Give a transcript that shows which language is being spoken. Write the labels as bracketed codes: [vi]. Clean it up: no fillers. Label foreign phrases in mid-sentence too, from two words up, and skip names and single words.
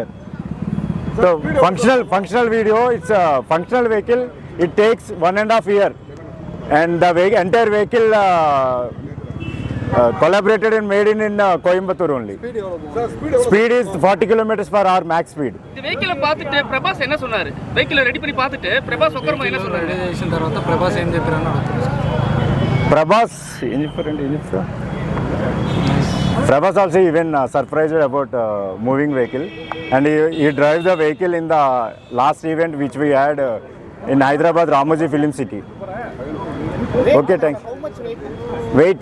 [en] So functional video, it's a functional vehicle. It takes 1.5 year, and the entire vehicle collaborated and made in Coimbatore only. Speed is 40 kilometers per hour max speed. [ta] இந்த வெஹிக்கிளை பார்த்துட்டு பிரபாஸ் என்ன சொன்னாரு? வெஹிக்கிளை ரெடி பண்ணி பார்த்துட்டு பிரபாஸ் ஒக்கரமா என்ன சொன்னாரு? [te] రిలీజేషన్ తర్వాత ప్రభాస్ ఏం చెప్పారని అడుగుతున్నారు. [en] Prabhas, Prabhas also even surprised about moving vehicle, and he drives the vehicle in the last event which we had in Hyderabad Ramoji Film City. Okay, thanks. Wait.